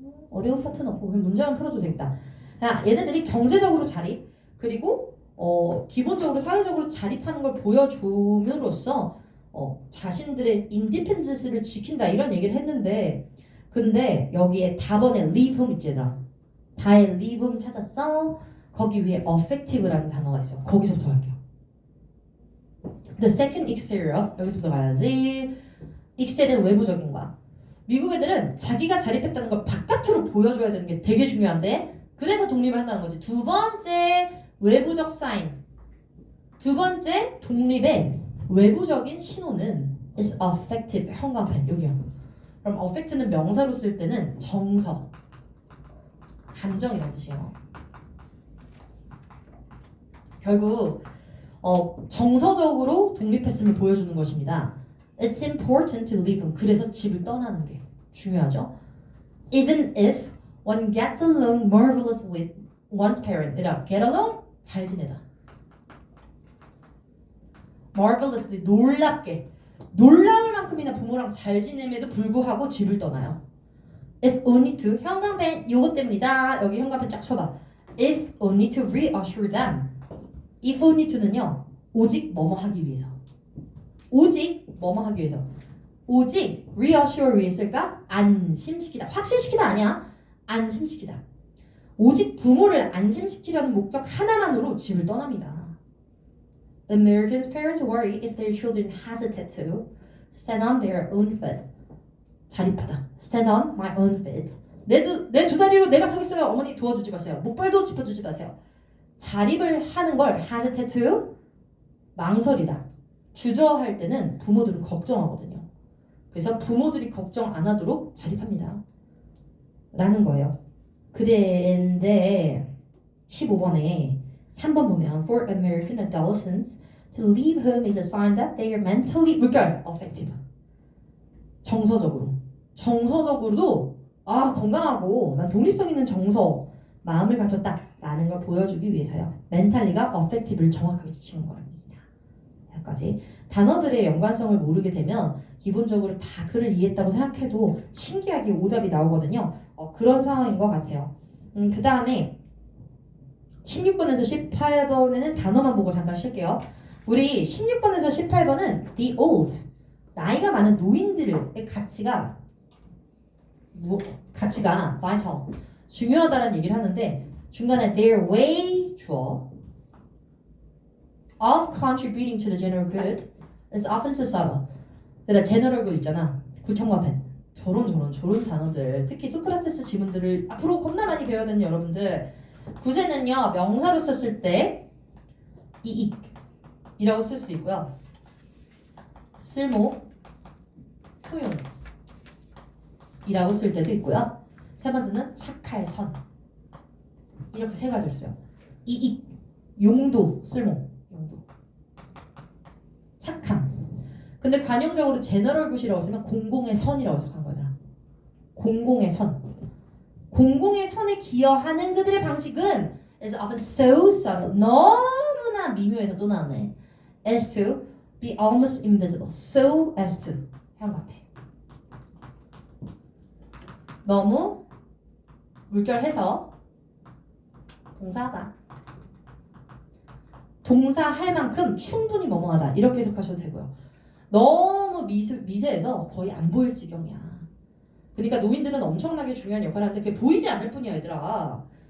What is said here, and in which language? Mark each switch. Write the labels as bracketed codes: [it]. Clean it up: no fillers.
[ko] 어려운 파트는 없고 그냥 문제만 풀어도 되겠다. 얘네들이 경제적으로 자립 그리고 기본적으로 사회적으로 자립하는 걸 보여줌으로써 자신들의 인디펜던스를 지킨다 이런 얘기를 했는데 근데 여기에 답안에 leave home 있잖아. 다에 leave home 찾았어. 거기 위에 affective라는 단어가 있어. 거기서부터 할게요. [en] The second exterior [ko] 여기서부터 가야지. exterior은 외부적인 거야. 미국 애들은 자기가 자립했다는 걸 바깥으로 보여줘야 되는 게 되게 중요한데 그래서 독립을 한다는 거지. 두 번째 외부적 사인. 두 번째 독립의 외부적인 신호는 [en] is affective. [ko] 현관펜 여기요. 그럼 affect는 명사로 쓸 때는 정서, 감정이라는 뜻이에요. 결국 정서적으로 독립했음을 보여주는 것입니다. [en] It's important to leave home. [ko] 그래서 집을 떠나는 게 중요하죠. [en] Even if one gets along marvelous with one's parent. [ko] 얘들아, [en] get along? [ko] 잘 지내다. marvelously, 놀랍게. 놀라울 만큼이나 부모랑 잘 지냄에도 불구하고 집을 떠나요. If only to, 현관펜 요거 때문이다. 여기 현관펜 쫙 쳐봐. [en] If only to reassure them. If only to는요. [ko] 오직 뭐뭐 하기 위해서. 오직 뭐뭐 하기 위해서. 오직 reassure 위에 쓸까? 안심시키다. 확신시키다 아니야. 안심시키다. 오직 부모를 안심시키려는 목적 하나만으로 집을 떠납니다. [en] Americans' parents worry if their children hesitate to stand on their own feet. [ko] 자립하다. [en] Stand on my own feet. [ko] 내 두 다리로 내가 서겠어요. 어머니 도와주지 마세요. 목발도 짚어주지 마세요. 자립을 하는 걸 hesitate to 망설이다. 주저할 때는 부모들은 걱정하거든요. 그래서 부모들이 걱정 안 하도록 자립합니다. 라는 거예요. 그런데 15번에 3번 보면 [en] For American adolescents to leave home is a sign that they are mentally 물결 affective. [ko] 정서적으로도 건강하고 난 독립성 있는 정서 마음을 가졌다 라는 걸 보여주기 위해서요. 멘탈리가 affective를 정확하게 지칭한 겁니다. 여기까지. 단어들의 연관성을 모르게 되면 기본적으로 다 글을 이해했다고 생각해도 신기하게 오답이 나오거든요. 그런 상황인 것 같아요. 그 다음에 16번에서 18번에는 단어만 보고 잠깐 쉴게요. 우리 16번에서 18번은 the old, 나이가 많은 노인들의 가치가 vital, 중요하다는 얘기를 하는데 중간에 their way 주어 [en] of contributing to the general good is often so subtle. [ko] 그러니까 general good 있잖아. 구청과펜. 저런 단어들. 특히 소크라테스 지문들을 앞으로 겁나 많이 배워야 되는 여러분들. 구세는요. 명사로 썼을 때 이라고 쓸 수도 있고요. 쓸모, 소용 이라고 쓸 때도 있고요. 세 번째는 착할 선. 이렇게 세 가지를 써요. 용도, 쓸모, 용도. 착함. 근데 관용적으로 제너럴 굿이라고 쓰면 공공의 선이라고 해석한 거잖아. 공공의 선. 공공의 선에 기여하는 그들의 방식은 [en] is often so subtle. [ko] 너무나 미묘해서 또 나오네. [en] as to be almost invisible. [ko] so as to. 현관펜. 너무 물결해서 동사하다. 동사할 만큼 충분히 뭐뭐하다. 이렇게 해석하셔도 되고요. 너무 미세해서 거의 안 보일 지경이야. 그러니까 노인들은 엄청나게 중요한 역할을 하는데 그게 보이지 않을 뿐이야 얘들아.